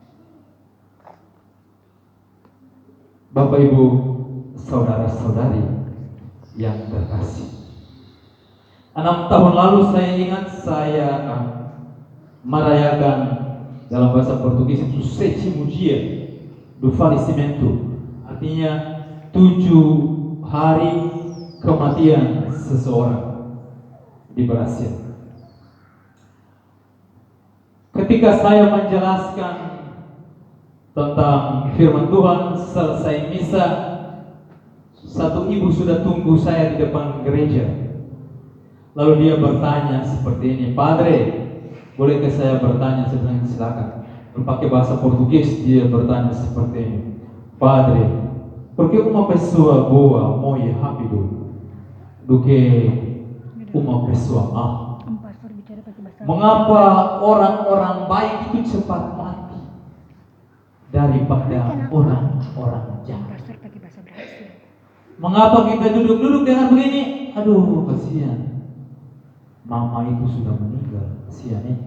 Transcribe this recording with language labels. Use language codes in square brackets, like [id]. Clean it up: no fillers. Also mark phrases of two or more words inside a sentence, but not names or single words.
[id] Bapak Ibu, saudara-saudari yang terkasih, 6 tahun lalu saya ingat saya merayakan, dalam bahasa Portugis itu [pt] sétimo dia do falecimento, [id] artinya 7 hari kematian seseorang di Brasil. Ketika saya menjelaskan tentang firman Tuhan, selesai misa, satu ibu sudah tunggu saya di depan gereja. Lalu dia bertanya seperti ini, "Padre, bolehkah saya bertanya?" Saya bilang, "Silakan." Berpakai bahasa Portugis, dia bertanya seperti ini, [pt] "Padre, por que uma pessoa boa morre rápido do que uma pessoa má? [id] Pastor bicara pakai bahasa. Mengapa orang-orang baik itu cepat mati daripada orang-orang jahat? Pastor pakai bahasa Brasil. Mengapa kita duduk-duduk dengan begini? Aduh, kasihan. Mama itu sudah meninggal, kasihan ya.